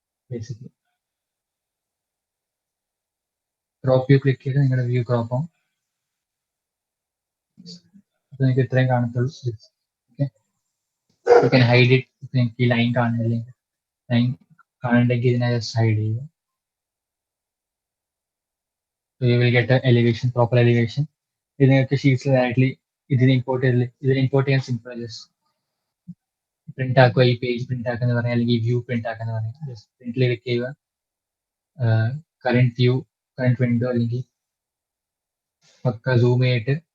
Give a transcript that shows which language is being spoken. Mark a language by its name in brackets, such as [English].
[Malayalam] Basically crop view click ചെയ്ത് നിങ്ങളുടെ view crop ആവും. അപ്പൊ നിങ്ങൾക്ക് ഇത്രയും കാണത്തുള്ളൂ. Okay, [English] Hide it. [Malayalam] നിങ്ങൾക്ക് ഈ ലൈൻ കാണുന്നില്ല, ലൈൻ കാണണ്ടെങ്കിൽ ഇതിനെ ജസ്റ്റ് ഹൈഡ് ചെയ്യുക. [English] You will get a elevation, proper elevation. [Malayalam] ഇത് നിങ്ങൾക്ക് ഷീറ്റ്സ് ഡയറക്ട്ലി ഇതിന് ഇമ്പോർട്ട് ചെയ്യാൻ സിമ്പിൾ. ജസ്റ്റ് പ്രിന്റ് ആക്കുക, ഈ പേജ് പ്രിന്റ് ആക്കാന്ന് പറയാം, അല്ലെങ്കിൽ വ്യൂ പ്രിന്റ് ആക്കാന്ന് പറയാം. ജസ്റ്റ് പ്രിന്റിൽ ക്ലിക്ക് ചെയ്യുക, കറന്റ് വ്യൂ, കറന്റ് വിൻഡോ, അല്ലെങ്കിൽ പക്ക സൂം ചെയ്തിട്ട്